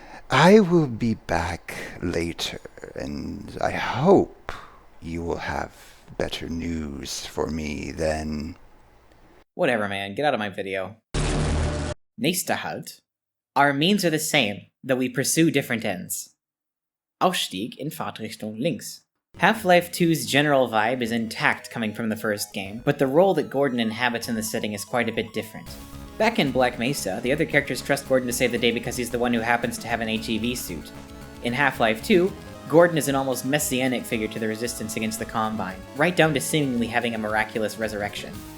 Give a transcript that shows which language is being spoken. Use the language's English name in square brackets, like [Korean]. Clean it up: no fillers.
[English] I will be back later, and I hope you will have better news for me then. Whatever, man. Get out of my video. [German] Nächster Halt. [English] Our means are the same, though we pursue different ends. [German] Ausstieg in Fahrtrichtung links. [English] Half-Life 2's general vibe is intact coming from the first game, but the role that Gordon inhabits in the setting is quite a bit different. Back in Black Mesa, the other characters trust Gordon to save the day because he's the one who happens to have an HEV suit. In Half-Life 2, Gordon is an almost messianic figure to the resistance against the Combine, right down to seemingly having a miraculous resurrection.